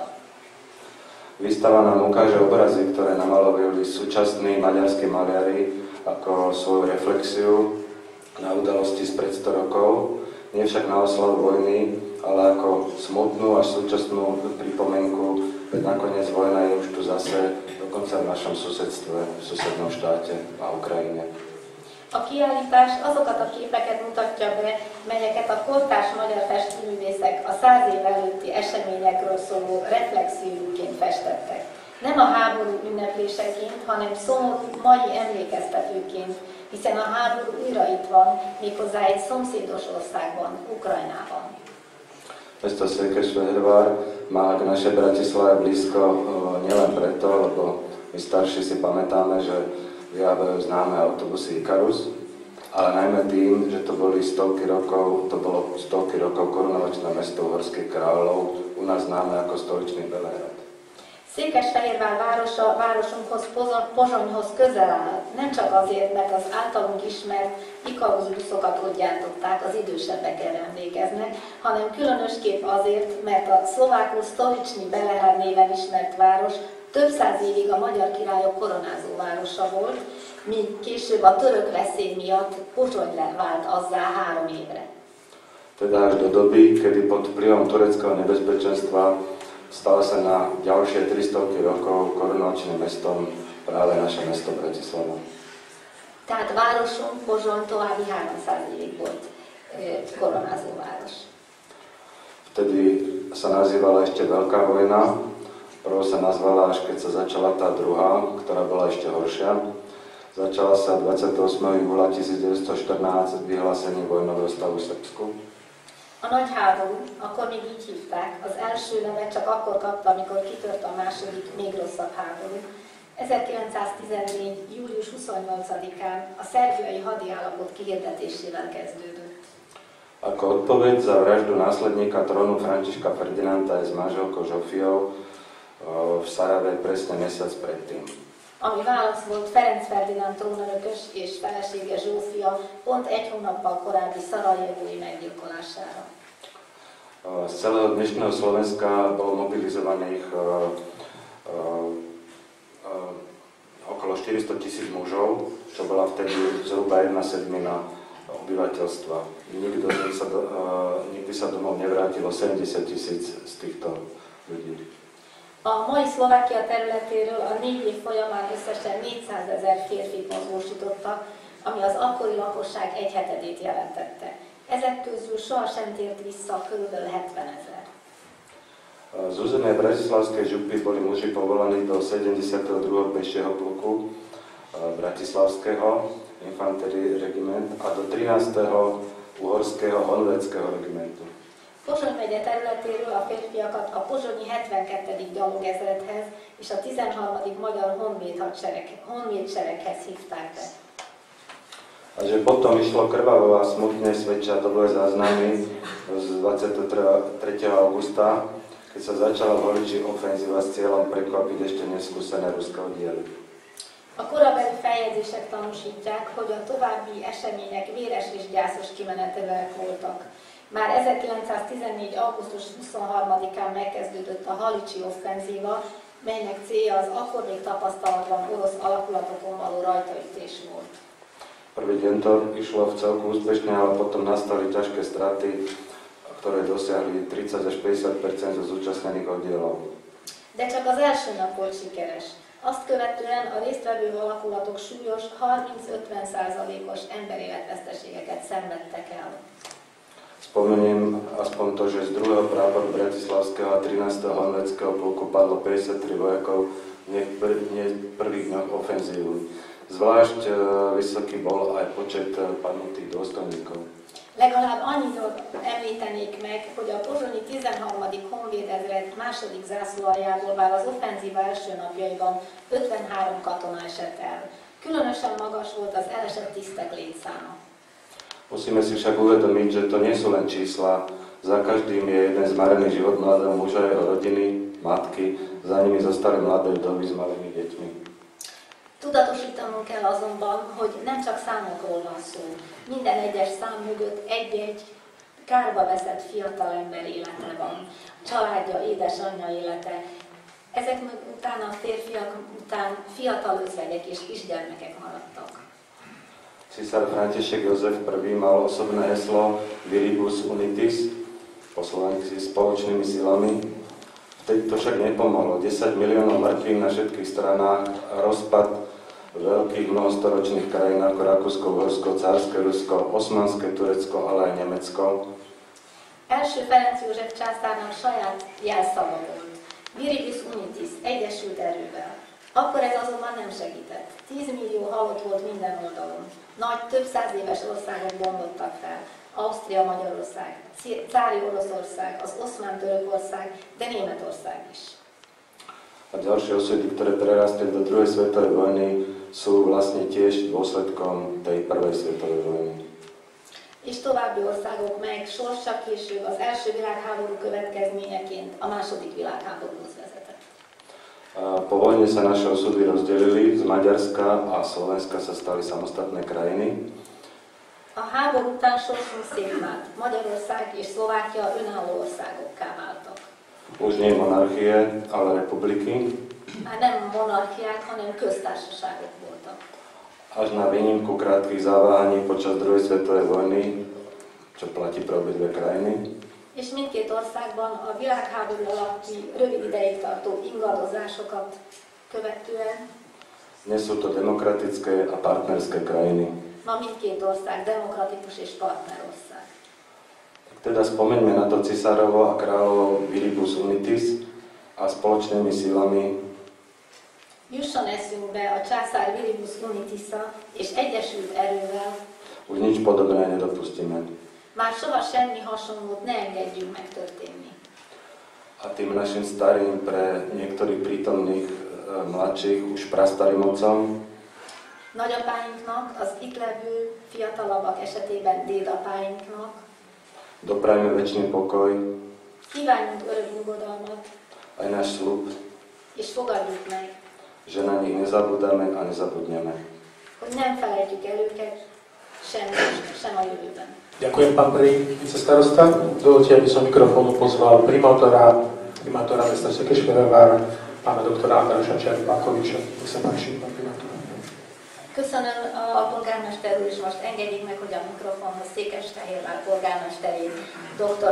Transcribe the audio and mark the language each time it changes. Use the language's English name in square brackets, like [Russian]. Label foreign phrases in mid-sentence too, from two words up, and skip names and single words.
[Slovak] Výstava nám ukáže obrazy, ktoré namalovali súčasní maďarskí maliari ako svoju reflexiu na udalosti spred 100 rokov, nie však na oslavu vojny, ale ako smutnú a súčasnú pripomienku, veď nakoniec vojna je už tu zase, dokonca v našom susedstve, v susednom štáte a Ukrajine. [Hungarian] A kiállítás azokat a képeket mutatja be, melyeket a kortárs magyar festőművészek a 100 év előtti eseményekről szóló reflexióként festettek. Nem a háború ünnepléseként, hanem szomorú mai emlékeztetőként, hiszen a háború újra itt van, méghozzá egy szomszédos országban, Ukrajnában. [Slovak] Mesto Székesfehérvár má k našej Bratislave blízko nielen preto, lebo my starší si pamätáme, že vyrábajú známe autobusy Ikarus, ale najmä tým, že to bolo stovky rokov korunovačné mesto Uhorských kráľov, u nás známe ako stoličný Belehrad. [Hungarian] Székesfehérvár városa városunkhoz, Pozsonyhoz közel áll, nem csak azért, mert az általunk ismert Ikarus buszokat ott gyártották, az idősebbek erre emlékeznek, hanem különösképp azért, mert a szlovákul Stolični Belehrad néven ismert város több száz évig a magyar királyok koronázó városa volt, míg később a török veszély miatt Pozsony vált azzá 3 évre. [Slovak] Teda až do doby, kedy pod vplyvom tureckého nebezpečenstva stalo sa na ďalšie 300 rokov korunovačným mestom práve naše mesto Bratislava. [Hungarian] Tehát városunk Pozsony további 300 évig volt koronázó város. [Slovak] Vtedy sa nazývala ešte Veľká vojna, prvou sa nazvala až keď sa začala tá druhá, ktorá bola ešte horšia. Začala sa 28. júla 1914 vyhlásením vojnového stavu v Srbsku. [Hungarian] A nagy háború, akkor még így hívták, az első nevet csak akkor kapta, amikor kitört a második, még rosszabb háború. 1914. július 28-án a szerbiai hadiállapot kihirdetésével kezdődött. [Slovak] Ako odpoveď za vraždu následníka trónu Františka Ferdinanda s manželkou Zsófiou v Sarajeve presne mesiac predtým. [Hungarian] Ami válasz volt Ferenc Ferdinánd trónörökös és felesége Zsófia pont 1 hónappal korábbi szarajevói meggyilkolására. [Slovak] Z celého dnešného Slovenska bolo mobilizovaných okolo 400 000 mužov, čo bola vtedy zhruba 1/7 obyvateľstva. Nikdy sa domov nevrátilo 70 000 z týchto ľudí. [Hungarian] A mai Szlovákia területéről a 4 év folyamán összesen 400 000 férfit mozgósítottak, ami az akkori lakosság 1/7 jelentette. Ezek közül sohasem tért vissza kb. 70 000. [Slovak] Z územia Bratislavskej župy boli muži povolaní do 72. pešieho pluku Bratislavského [German] infanterii regiment [Slovak] a do 13. uhorského honvédského regimentu. [Hungarian] Pozsony megye területéről a férfiakat a pozsonyi 72. gyalogezredhez és a 13. magyar honvédsereghez hívták be. [Slovak] A že potom išlo krvavo a smutne svedčia dobové záznamy z 23. augusta, keď sa začala v Holiči ofenzíva s cieľom prekvapiť ešte neskúsené ruské oddiely. [Hungarian] A korabeli feljegyzések tanúsítják, hogy a további események véres és gyászos kimenetelek voltak. Már 1914. augusztus 23-án megkezdődött a Halicsi offenzíva, melynek célja az akkor még tapasztalatlan orosz alakulatokon való rajtaütés volt. [Slovak] Prvý deň to išlo v celku úspešne, ale potom nastali ťažké straty, ktoré dosiahli 30 až 50% zo zúčastnených oddielov. [Hungarian] De csak az első nap volt sikeres. Azt követően a résztvevő alakulatok súlyos 30-50%-os emberéletveszteségeket szenvedtek el. [Slovak] Spomeniem aspoň to, že z 2. práporu Bratislavského a 13. honvédského polku padlo 53 vojakov v prvých dňoch ofenzívu. Zvlášť vysoký bol aj počet padnutých dôstojníkov. [Hungarian] Legalább annyiról említenék meg, hogy a pozsonyi 13. honvédezred második zászlóaljából már az offenzíva első napjaiban 53 katona esett el. Különösen magas volt az elesett tisztek létszáma. [Slovak] Musíme si však uvedomiť, že to nie sú len čísla. Za každým je jeden zmarený život mladého muža, jeho rodiny, matky, za nimi zostali mladé vdovy s malými deťmi. [Hungarian] Tudatosítanunk kell azonban, hogy nem csak számokról van szó. Minden egyes szám mögött egy-egy kárba veszett fiatalember élete van. Családja, édesanyja élete. Ezek után a férfiak után fiatal özvegyek és kisgyermekek maradtak. [Slovak] Císar František Jozef I mal osobné heslo [Latin] Viribus Unitis, [Slovak] po slovensky spoločnými silami. Vtedy to však nepomohlo. 10 miliónov mŕtvych na všetkých stranách a rozpad veľkých mnohostoročných krajín ako Rakúsko, Uhorsko, Cárske Rusko, Osmanské Turecko, ale aj Nemecko. [Hungarian] Első Ferenc József császárnak saját jelszava volt. [Latin] Viribus Unitis, [Hungarian] egyesült erővel. Akkor ez azonban nem segített. 10 millió halott volt minden oldalon. Nagy, több száz éves országok bombottak fel. Ausztria, Magyarország, cári Oroszország, az oszmán Törökország, de Németország is. [Slovak] A ďalšie osudy, ktoré prerastli do druhej svetovej vojny, sú vlastne tiež dôsledkom tej prvej svetovej vojny. [Hungarian] És további országok, melyek sorsa később az első világháború következményeként a második világháborúhoz vezetett. [Slovak] A Po vojne sa naše osudy rozdelili, z Maďarska a Slovenska sa stali samostatné krajiny. [Hungarian] A háború után sokszor szétvált. Magyarország és Szlovákia önálló országokká váltak. [Slovak] Už nie monarchie, ale republiky. [Hungarian] Már nem monarchiák, hanem köztársaságok voltak. [Slovak] Až na výnimku krátkych zaváhaní počas druhej svetovej vojny, čo platí pre obidve krajiny. [Hungarian] És mindkét országban a világháború alatti rövid ideig tartó ingadozásokat követően [Slovak] Dnes sú to demokratické a partnerské krajiny. [Hungarian] ma mindkét ország demokratikus és partnerország. [Slovak] Teda spomeňme na to cisárovo a kráľovo [Latin] Viribus Unitis [Slovak] a spoločnými silami [Hungarian] Jusson eszünkbe a császár [Latin] Viribus Unitisa [Hungarian] és egyesült erővel [Slovak] už nič podobné nedopustíme. [Hungarian] már soha semmi hasonlót ne engedjünk megtörténni. [Slovak] A tým našim starým, pre niektorých prítomných mladších, už prastarým otcom, [Hungarian] Nagyapáinknak, az itt levő fiatalabbak esetében dédapáinknak [Slovak] doprajme večný pokoj, [Hungarian] kívánjunk örök nyugodalmat, [Slovak] aj náš sľub, [Hungarian] és fogadjuk meg, [Slovak] že na nich nezabúdame a nezabudneme. [Hungarian] hogy nem felejtjük el őket sem most, sem a jövőben. [Slovak] Ďakujem, pán prvý vicestarosta. Dovolte, aby som mikrofónu pozval primátora mesta Székesfehérvár, pána doktora Andrása Cserpákoviča. Nech sa páči, pán primátor. [Hungarian] Köszönöm a polgármester úr, és most engedjék meg, hogy a mikrofonhoz Székesfehérvár polgármesterét, dr.